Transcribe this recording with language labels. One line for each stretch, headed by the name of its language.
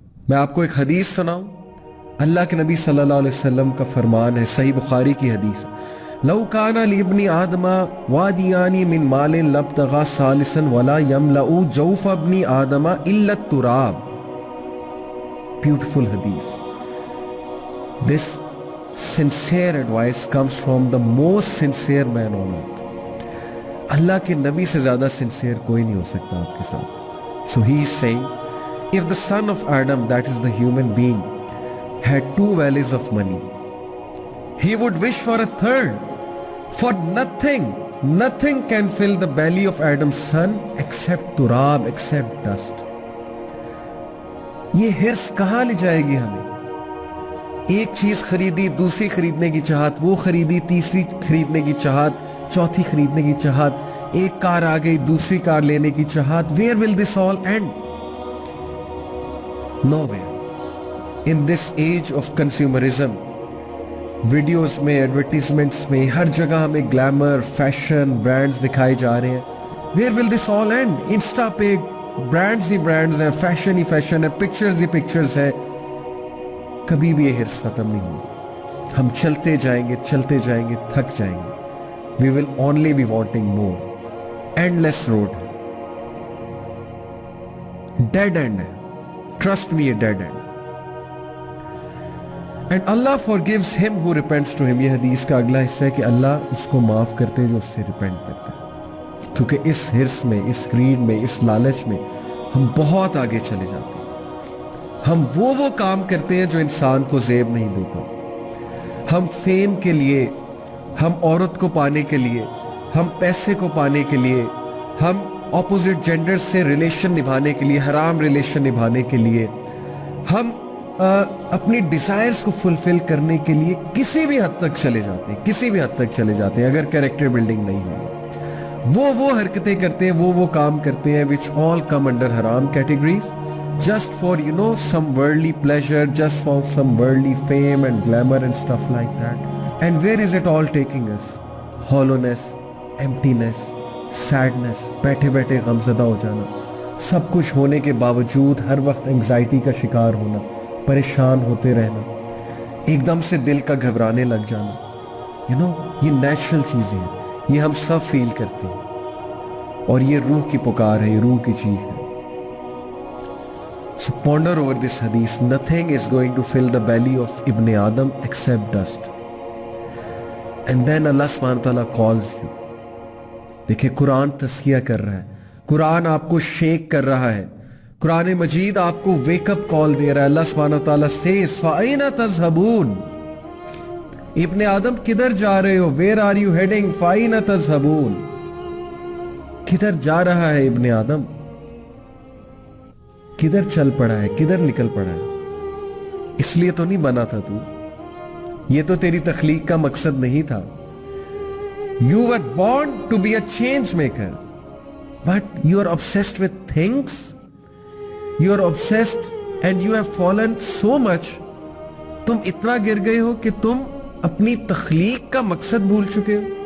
Urdu: میں آپ کو ایک حدیث سناؤں؟ اللہ کے نبی صلی اللہ علیہ وسلم کا فرمان ہے، صحیح بخاری کی حدیث،
Arabic: لو کان لابن آدم وادیان من مال لابتغى ثالثا ولا يملأ جوف ابن آدم الا التراب.
English: Beautiful hadith. This sincere advice comes from the most sincere man on earth.
Urdu: اللہ کے نبی سے زیادہ sincere کوئی نہیں ہو سکتا آپ کے ساتھ.
English: So he is saying, if the son of Adam, that is the human being, had 2 valleys of money, he would wish for a third. For nothing can fill the belly of Adam's son except turab, except dust.
Urdu: یہ ہرس کہاں لے جائے گی ہمیں؟ ایک چیز خریدی، دوسری خریدنے کی چاہت، وہ خریدی، تیسری خریدنے کی چاہت، چوتھی خریدنے کی چاہت، ایک کار آ گئی، دوسری کار لینے کی چاہت.
English: Where will this all end? Nowhere. In this age of consumerism,
Urdu: videos میں، ایڈورٹیزمنٹس میں، ہر جگہ ہمیں گلیمر، فیشن، برانڈز دکھائے جا رہے ہیں.
English: Where will this all end?
Urdu: Insta پہ برانڈز ہی برانڈز ہیں، فیشن ہی فیشن ہے، پکچرز ہی پکچرز ہیں. کبھی بھی یہ ہرس ختم نہیں ہوگی. ہم چلتے جائیں گے، تھک جائیں گے.
English: We will only be wanting more. Endless road ہے، dead end ہے. Trust me, a dead end. And Allah forgives him who repents to him.
Urdu: یہ حدیث کا اگلا حصہ ہے کہ اللہ اس کو معاف کرتے جو اس سے ریپینٹ کرتے ہیں. کیونکہ اس ہرس میں، اس گریڈ میں، اس لالچ میں ہم بہت آگے چلے جاتے ہیں. ہم وہ کام کرتے ہیں جو انسان کو زیب نہیں دیتا. ہم فیم کے لیے، ہم عورت کو پانے کے لیے، ہم پیسے کو پانے کے لیے، ہم اپوزٹ جینڈر سے ریلیشن نبھانے کے لیے، حرام ریلیشن نبھانے کے لیے، ہم اپنی ڈیزائرز کو فلفل کرنے کے لیے کسی بھی حد تک چلے جاتے ہیں اگر کیریکٹر بلڈنگ نہیں ہوئی. وہ حرکتیں کرتے ہیں،
English: وہ کام کرتے ہیں which all come under haram categories just for some worldly pleasure, just for some worldly fame and glamour and stuff like that. And where is it all taking us? Hollowness, emptiness, sadness,
Urdu: بیٹھے غمزدہ ہو جانا، سب کچھ ہونے کے باوجود ہر وقت anxiety کا شکار ہونا، پریشان ہوتے رہنا، ایک دم سے دل کا گھبرانے لگ جانا. یہ نیچرل چیزیں ہیں، یہ ہم سب فیل کرتے ہیں، اور یہ روح کی پکار ہے، یہ روح کی چیخ ہے.
English: So ponder over this hadith. Nothing is going to fill the belly of Ibn Adam except dust. And then Allah subhanahu wa ta'ala calls you.
Urdu: دیکھیں قرآن تذکیہ کر رہا ہے، قرآن آپ کو شیک کر رہا ہے، قرآن مجید آپ کو ویک اپ کال دے رہا ہے. اللہ سبحانہ وتعالیٰ says
Arabic: فَأَيْنَ تَذْهَبُونَ.
Urdu: ابن آدم کدھر جا رہے ہو؟
English: Where are you heading?
Arabic: فَأَيْنَ تَذْهَبُونَ.
Urdu: کدھر جا رہا ہے ابن آدم؟ کدھر چل پڑا ہے، کدھر نکل پڑا ہے؟ اس لیے تو نہیں بنا تھا تو، یہ تو تیری تخلیق کا مقصد نہیں تھا.
English: You were born to be a change maker, but you are obsessed with things. You are obsessed and you have fallen so much.
Urdu: تم اتنا گر گئے ہو کہ تم اپنی تخلیق کا مقصد بھول چکے ہو.